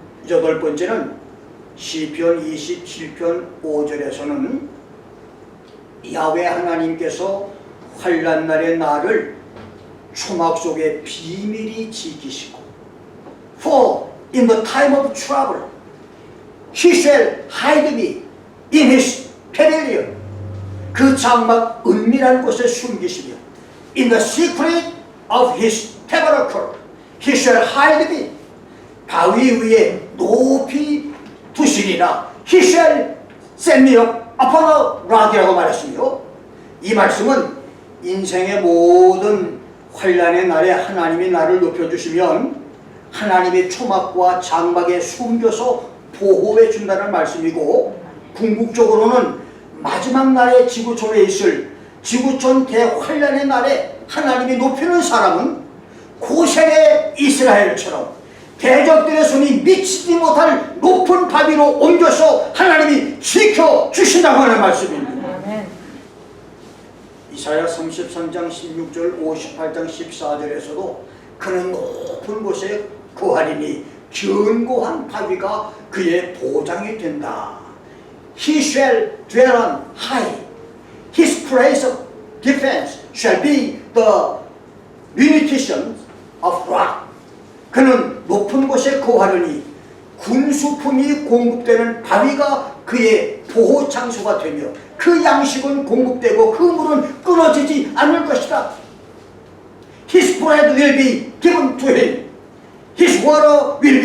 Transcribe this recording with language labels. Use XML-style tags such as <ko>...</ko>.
<ko>여덟 번째는 시편 27편 5절에서는 야훼 하나님께서 환난 날의 나를 초막 속에 비밀히 지키시고,</ko> <en>For in the time of trouble he shall hide me in his pavilion.</en> <ko>그 장막 은밀한 곳에 숨기시며</ko> <en>In the secret of his tabernacle he shall hide me.</en> <ko>바위 위에 높이 두시리라.</ko> <en>He shall set me up upon a rock</en> <ko>이라고 말했으며, 이 말씀은 인생의 모든 환난의 날에 하나님이 나를 높여주시면 하나님의 초막과 장막에 숨겨서 보호해 준다는 말씀이고, 궁극적으로는 마지막 날에 지구촌에 있을 지구촌 대환난의 날에 하나님이 높이는 사람은 고센의 이스라엘처럼 대적들의 손이 미치지 못할 높은 바위로 옮겨서 하나님이 지켜주신다고 하는 말씀입니다. 아멘. 이사야 33장 16절 58장 14절에서도 그는 높은 곳에 거하리니 견고한 바위가 그의 보장이 된다.</ko> <en>He shall dwell on high. His place of defense shall be the munition of rock.</en> <ko>그는 높은 곳에 거하려니 군수품이 공급되는 바위가 그의 보호 장소가 되며 그 양식은 공급되고 그 물은 끊어지지 않을 것이다.</ko> <en>His bread will be given to him. His water</en>